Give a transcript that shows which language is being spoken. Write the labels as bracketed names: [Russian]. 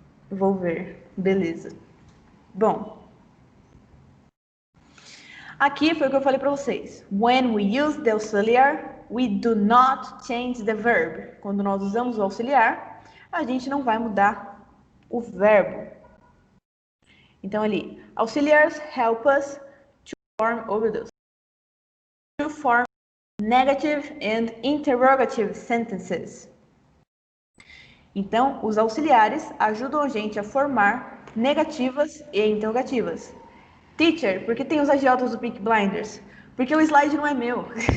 [Portuguese] Vou ver, beleza. Bom, aqui foi o que eu falei para vocês. [English] When we use the auxiliar, we do not change the verb. [Portuguese] Quando nós usamos o auxiliar, a gente não vai mudar o verbo. Então ali, [English] auxiliars help us to form negative and interrogative sentences. [Portuguese] Então, os auxiliares ajudam a gente a formar negativas e interrogativas. Teacher, por que tem os agiotas do Peaky Blinders? Porque o slide não é meu.